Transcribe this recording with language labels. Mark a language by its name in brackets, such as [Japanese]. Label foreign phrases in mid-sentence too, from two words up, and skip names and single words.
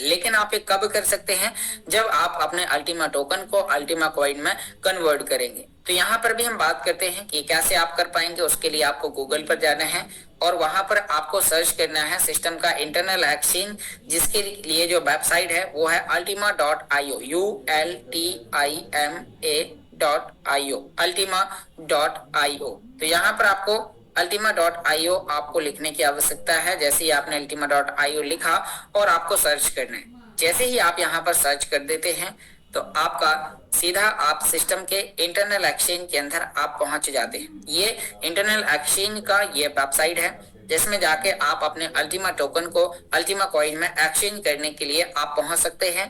[Hindi] लेकिन आप ये कब कर सकते हैं, जब आप अपने अल्टीमा टोकन को अल्टीमा कॉइन में कन्वर्ट करेंगे। तो यहाँ पर भी हम बात करते हैं कि कैसे आप कर पाएंगे। उसके लिए आपको गूगल पर जाना है और वहां पर आपको सर्च करना है सिस्टम का [English] internal exchange, [Hindi] जिसके लिए जो वेबसाइट है वो है ultima.io, ultima.io, ultima.io। तो यहाँ पर आपको ultima.io आपको लिखने की आवश्यकता है। जैसे ही आपने ultima.io लिखा और आपको सर्च करना है, जैसे ही आप यहाँ पर सर्च कर देते हैं तो आपका सीधा आप सिस्टम के [English] internal exchange [Hindi] के अंदर आप पहुंच जाते हैं। ये [English] internal exchange [Hindi] का ये वेबसाइट है जिसमें जाके आप अपने अल्टीमा टोकन को अल्टीमा कॉइन में एक्सचेंज करने के लिए आप पहुंच सकते हैं।